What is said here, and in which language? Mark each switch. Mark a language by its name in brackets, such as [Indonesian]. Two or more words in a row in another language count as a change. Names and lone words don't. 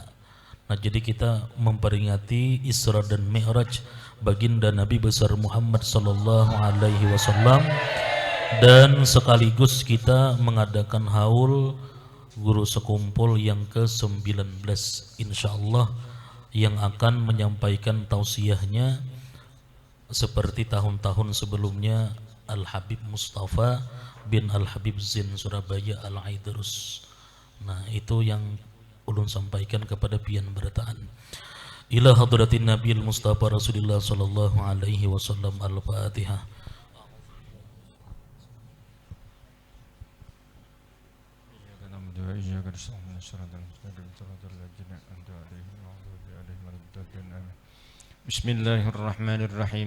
[Indonesian] Nah, jadi kita memperingati Isra dan Mi'raj baginda Nabi besar Muhammad [Arabic] صلى الله عليه وسلم, [Indonesian] dan sekaligus kita mengadakan haul guru sekumpul yang ke-19 insyaallah, yang akan menyampaikan tausiahnya seperti tahun-tahun sebelumnya Al-Habib Mustafa bin Al-Habib Zin Surabaya Al-Aidrus. [Banjar] Nah, itu yang ulun sampaikan kepada pian berataan. [Arabic] إلى حضرة النبي المصطفى رسول الله صلى الله عليه وسلم. Al-Fatihah. Bismillahirrahmanirrahim.